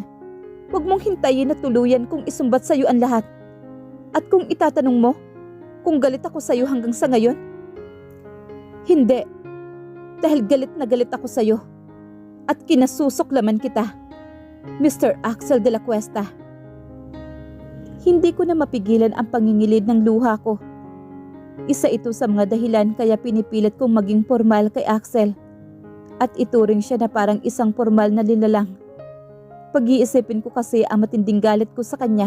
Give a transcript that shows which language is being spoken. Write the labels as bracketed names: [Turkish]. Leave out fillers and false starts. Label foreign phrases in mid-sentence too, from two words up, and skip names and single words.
[Filipino] Huwag mong hintayin na tuluyan kung isumbat sa iyo ang lahat. At kung itatanong mo kung galit ako sa iyo hanggang sa ngayon, hindi. Dahil galit na galit ako sa iyo at kinasusuklaman kita, Mr. Axel de la Cuesta. Hindi ko na mapigilan ang pangingilid ng luha ko. Isa ito sa mga dahilan kaya pinipilit kong maging formal kay Axel. At ituring siya na parang isang formal na lilalang. Pag-iisipin ko kasi ang matinding galit ko sa kanya.